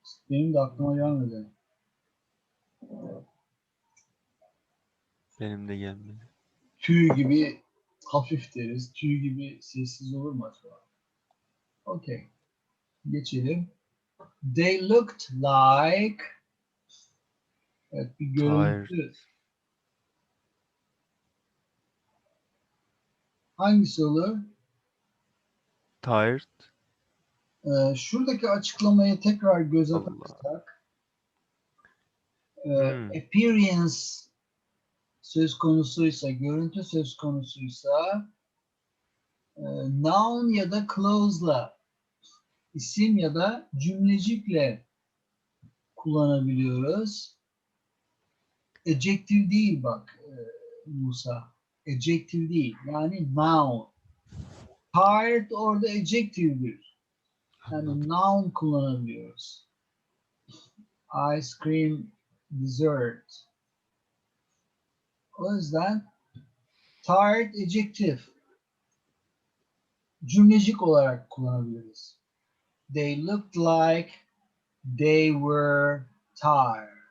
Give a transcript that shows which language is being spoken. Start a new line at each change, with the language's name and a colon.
Turkish: Benim de aklıma gelmedi. Benim de gelmedi. Tüy gibi hafif deriz. Tüy gibi sessiz olur mu acaba? Okay. Geçelim.
English: They looked like,
Turkish: evet, bir
English: Tired.
Turkish: görüntü. Hangisi olur?
English: Tired.
Turkish: Şuradaki açıklamayı tekrar göz Allah. atarsak, Hmm. appearance söz konusuysa, görüntü söz konusuysa, noun ya da clause'la, isim ya da cümlecikle kullanabiliyoruz. Adjective değil bak Musa. Adjective değil. Yani noun. Tired orada adjective'dir. Yani Anladım. noun kullanabiliyoruz.
English: Ice cream dessert.
Turkish: O yüzden tired adjective cümlecik olarak kullanabiliriz.
English: They looked like they were tired.